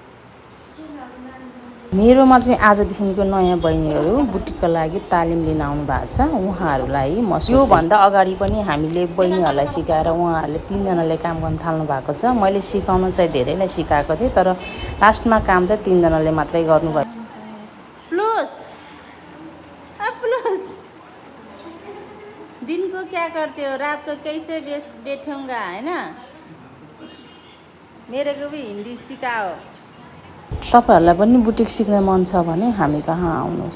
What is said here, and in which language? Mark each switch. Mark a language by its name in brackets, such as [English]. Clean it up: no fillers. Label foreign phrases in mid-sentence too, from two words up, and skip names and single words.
[Nepali] मेरोमा चाहिँ आजदेखिको नयाँ बहिनीहरू बुटिकको लागि तालिम लिन आउनु भएको छ। उहाँहरूलाई म योभन्दा अगाडि पनि हामीले बहिनीहरूलाई सिकाएर उहाँहरूले 3 जनाले काम गर्न थाल्नु भएको छ। मैले सिकाउन चाहिँ धेरैलाई सिकाएको थिएँ, तर लास्टमा काम चाहिँ 3 जनाले मात्रै गर्नुभयो। [Hindi] प्लस दिन को क्या करते हो, रात को कैसे बैठूंगा, है ना? मेरे को भी हिन्दी सिकाओ। [Nepali] तपाईहरुलाई पनि बुटिक सिक्न मन छ भने हामी कहाँ आउनुहोस्।